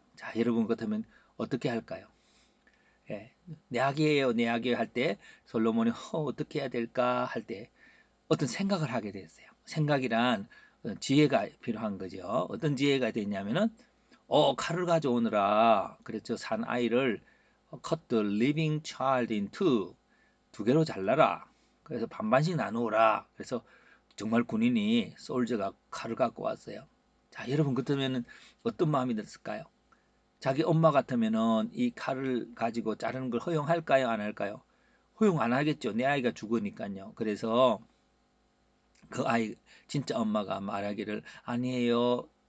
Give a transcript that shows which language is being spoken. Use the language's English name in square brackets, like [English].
[Korean] 자, 여러분 같으면 어떻게 할까요? 예, 내 아기예요, 내 아기예요 할 때 솔로몬이 어떻게 해야 될까 할 때 어떤 생각을 하게 됐어요. 생각이란 지혜가 필요한 거죠. 어떤 지혜가 됐냐면은 칼을 가져오느라 그랬죠. 산 아이를 [English] cut the living child in two [Korean] 두 개로 잘라라. 그래서 반반씩 나누어라. 그래서 정말 군인이 솔저가 칼을 갖고 왔어요. 자, 여러분 같으면은 어떤 마음이 들었을까요? 자기 엄마 같으면은 이 칼을 가지고 자르는 걸 허용할까요? 안 할까요? 허용 안 하겠죠. 내 아이가 죽으니까요. 그래서 그 아이 진짜 엄마가 말하기를 아니에요.